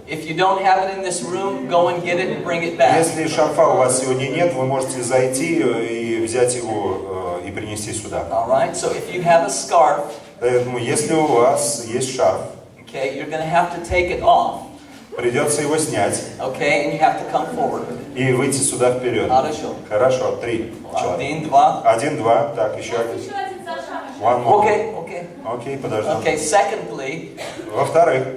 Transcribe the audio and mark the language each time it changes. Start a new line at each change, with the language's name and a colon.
English: If you don't have it in this room, go and get it and bring it back.
Russian: Если шарфа у вас сегодня нет, вы можете зайти и взять его и принести сюда.
English: All right. So if you have a scarf,
Russian: Поэтому, если у вас есть шарф,
English: okay, you're going to have to take it off.
Russian: придется его снять
English: Okay, and you have to come forward.
Russian: и выйти сюда вперед. Хорошо. Хорошо, 3 человека. 1, 2. 1, 2, так, еще один.
English: One more. Okay.
Russian: Окей, подождем.
English: Okay. Secondly,
Russian: Во-вторых,